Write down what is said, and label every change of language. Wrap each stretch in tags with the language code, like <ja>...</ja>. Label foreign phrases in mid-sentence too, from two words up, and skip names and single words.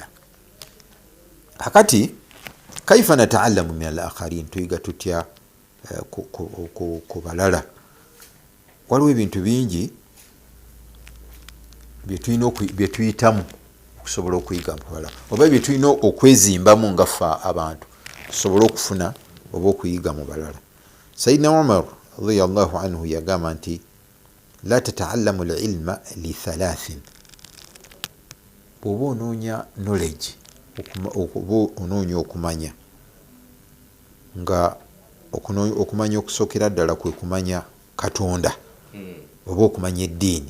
<lg>Hakati</lg> <ar>كيف نتعلم من الآخرين,</ar> <lg>tuyiga tutya ku balala. Waliwo ebintu bingi byetuyitamu okusobola okuyiga mu balala, oba byetulina okwezimbamu nga ffe abantu tusobole okufuna oba okuyiga mu balala. Sayyidina Umar</lg> <ar>رضي الله عنه</ar> <lg>yagamba nti</lg> <ar>لا تتعلم العلم لثلاث,</ar> <lg>bw'oba onoonya knowledge, oba onoonya okumanya, nga okumanya okusokera ddala kwe kumanya Katonda oba okumanya eddiini.</lg>